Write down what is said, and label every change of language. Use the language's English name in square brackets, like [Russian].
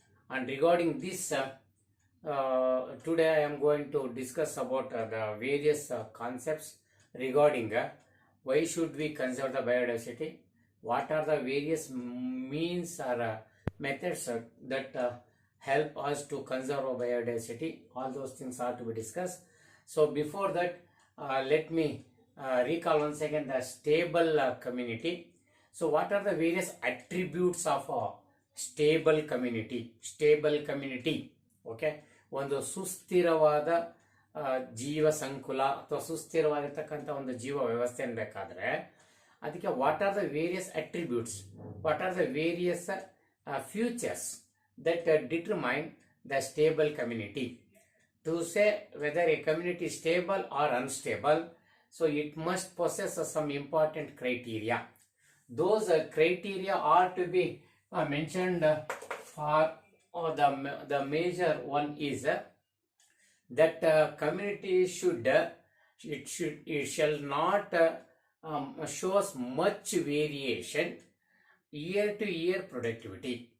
[English] And regarding this, today I am going to discuss about the various concepts regarding why should we conserve the biodiversity, what are the various means or methods that help us to conserve our biodiversity. All those things are to be discussed. So before that, let me recall once again the stable community. So what are the various attributes of a stable community? Stable community, okay, [Kannada] ಒಂದು ಸುಸ್ಥಿರವಾದ ಜೀವ ಸಂಕುಲ ಅಥವಾ ಸುಸ್ಥಿರವಾಗಿರ್ತಕ್ಕಂಥ ಒಂದು ಜೀವ ವ್ಯವಸ್ಥೆ ಅನ್ಬೇಕಾದ್ರೆ ಅದಕ್ಕೆ [English] What are the various attributes, what are the various features that determine the stable community. To say whether a community is stable or unstable, so it must possess some important criteria. Those criteria are to be mentioned for the major one is that community it shall not shows much variation year to year productivity.